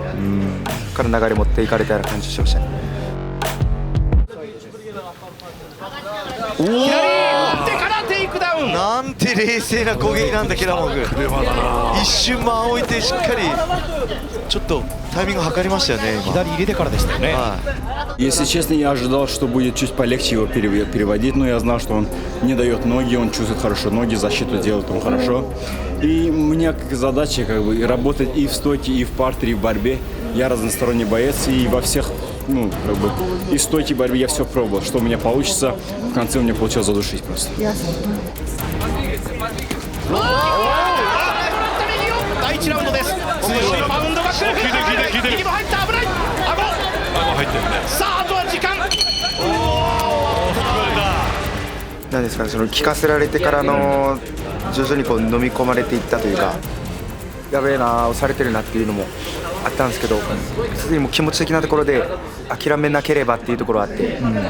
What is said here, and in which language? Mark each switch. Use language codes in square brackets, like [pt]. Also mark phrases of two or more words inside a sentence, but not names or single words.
[ja] そこから流れ持っていかれたような感じしましたね。左打ってからテイクダウン。なんて冷静な攻撃なんだケラモフ。一瞬間を置いてしっかりちょっとタイミング測りましたよね。左入れてからでしたよね。 [ru] Если честно, я ожидал, что будет чуть полегче его переводить, но я знал, что он не дает ноги, он чувствует хорошо ноги, защиту делает он хорошо. И у меня как задача работать и в стойке, и в партере, и в борьбе. Я разносторонний боец, и во всех, и в стойке, и в борьбе я все пробовал. Что у меня получится, в конце у меня получилось задушить просто. [ja] 第1ラウンドです。通常のバウンドが来る。右も入った。危ない。顎入ってるね。さああとは時間。なんですかね、その聞かせられてからの徐々にこう飲み込まれていったというか、やべえな、押されてるなっていうのもあったんですけど、すでにもう気持ち的なところで諦めなければっていうところがあって。